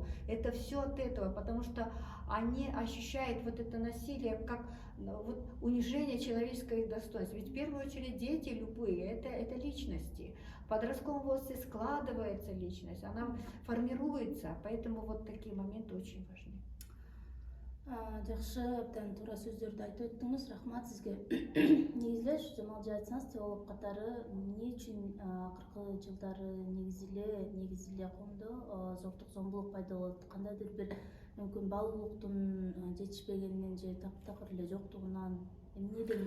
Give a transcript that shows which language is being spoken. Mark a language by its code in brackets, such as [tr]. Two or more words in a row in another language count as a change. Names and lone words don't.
[ru] Это все от этого, потому что они ощущают вот это насилие как вот унижение человеческого достоинства. Ведь в первую очередь дети любые, это личности. В подростковом возрасте складывается личность, она формируется, поэтому вот такие моменты очень важны. [ky] Жакшы, абдан туура сөздөрдү айтып өттүңүз, рахмат сизге. Негизи эле Жамалжа айтсаңыз, теолог катары эмне үчүн акыркы жылдары негизи эле коомдо зордук зомбулук пайда болот? Кандайдыр бир мүмкүн баалуулуктун жетишпегенинен же такыр эле жоктугунан эмнеден?